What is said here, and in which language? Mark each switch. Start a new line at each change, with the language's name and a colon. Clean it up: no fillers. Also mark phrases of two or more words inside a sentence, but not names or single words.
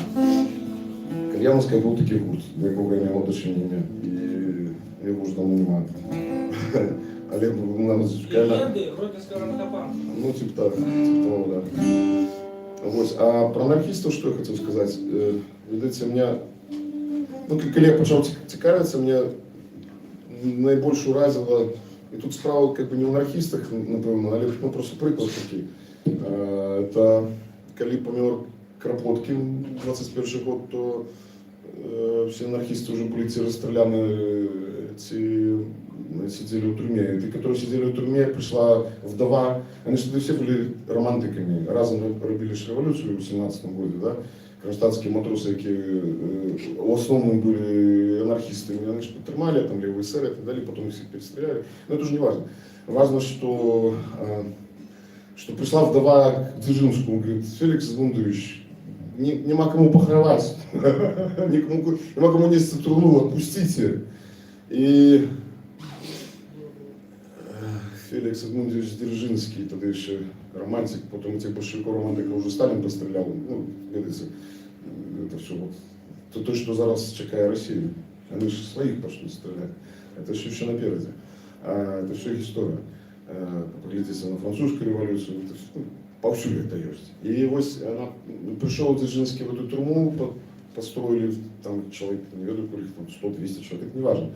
Ukrainian: Кальяновская был такий гурт, до якого я мав отношення, і його вже давно немає. Олег надзвичайно. Легенди Гродненського ранкопанка. Ну,
Russian: типа так, типа того, да. Вот. А про анархистов, что я хотел сказать, видите, меня,
Ukrainian: ну, коли я почав цікавитися, мене найбільше уразило, і тут справа
Russian: как бы не в анархистах,
Ukrainian: напевно, але ну, просто приклад такий.
Russian: Это коли помер Кропоткин, 21 год, то все анархисты уже были те расстреляны, сидели в тюрьме. И те, которые сидели в тюрьме, пришла вдова. Они что-то все были романтиками.
Ukrainian: Разом робили революцию в 17 году, да?
Russian: Кронштадтские матросы, которые в основном были анархистами, они же подтримали, там левые эсеры и так далее, потом их всех перестреляли. Но это уже не важно. Важно, что пришла вдова к Дзержинскому, говорит: Феликс Эдмундович,
Ukrainian: нема кому похоровать, нема кому нести труну,
Russian: отпустите. И Феликс Эдмундович Дзержинский, тогда еще романтик, потом этих большевиков романтиков уже Сталин пострелял, ну, это все вот, то, что
Ukrainian: зараз чекає Росію.
Russian: Они же своих пошли стрелять. Это все еще напереди. Это все их история. Поглядите на французскую революцию, это все, ну, повсюду это есть. И вот она, пришел Дзержинский в эту тюрьму, построили, там человек, не веду, там 100-200 человек, неважно.